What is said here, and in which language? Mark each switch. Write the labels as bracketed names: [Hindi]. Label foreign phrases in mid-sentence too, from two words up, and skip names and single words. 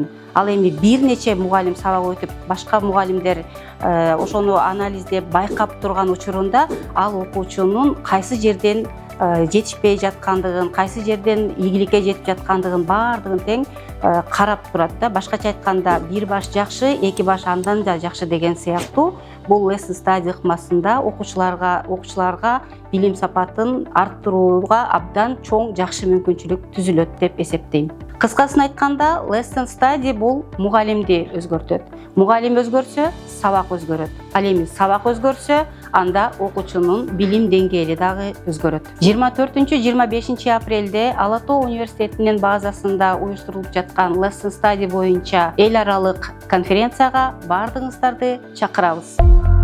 [Kyrgyz] Ал эми бир нече мугалим сабак өтүп, башка мугалимдер ошону анализдеп, байкап турган учурунда ал окуучунун кайсы жерден жетишпей жаткандыгын, кайсы жерден ийгиликке жетип жаткандыгын баардыгын тең карап турат да. Башкача айтканда, бир баш жакшы, эки баш андан да жакшы деген сыяктуу бул [English] lesson study [Kyrgyz] ыкмасында окуучуларга билим сапатын арттырууга абдан чоң жакшы мүмкүнчүлүк түзүлөт деп эсептейм. Кыскасын айтканда, [English] lesson study [Kyrgyz] бул мугалимди өзгөртөт. Мугалим өзгөрсө, сабак өзгөрөт. Ал эми сабак өзгөрсө, анда окуучунун билим деңгээли дагы өзгөрөт. 24-25 апрелде Ала Тоо университетинин базасында уюштурулуп жаткан [English] lesson study [Kyrgyz] боюнча эл аралык конференцияга баардыгыңыздарды чакырабыз.